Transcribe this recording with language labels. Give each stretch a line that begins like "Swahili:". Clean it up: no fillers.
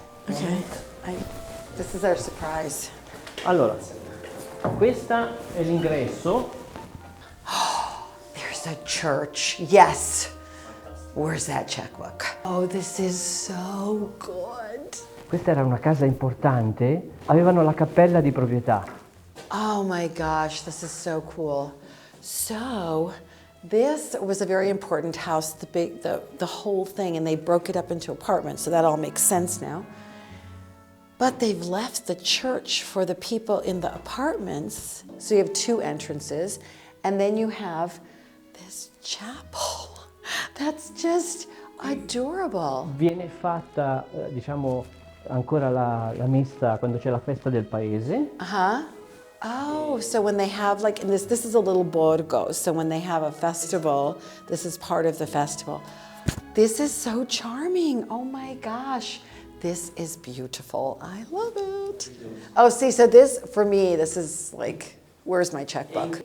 English: Okay, this is our surprise.
Italian: Allora, questa è l'ingresso.
English: There's a church, yes. Where's that checkbook? Oh, this is so good.
Italian: Questa era una casa importante, avevano la cappella di proprietà.
English: Oh my gosh, this is so cool. So, this was a very important house, the whole thing, and they broke it up into apartments, so that all makes sense now. But they've left the church for the people in the apartments. So you have 2 entrances, and then you have this chapel. That's just adorable.
Italian: Viene fatta, diciamo, ancora la messa quando c'è la festa del paese.
English: Oh, so when they have like, this is a little borgo, so when they have a festival, this is part of the festival. This is so charming, oh my gosh. This is beautiful, I love it. Oh, see, so this, for me, this is like, where's my checkbook?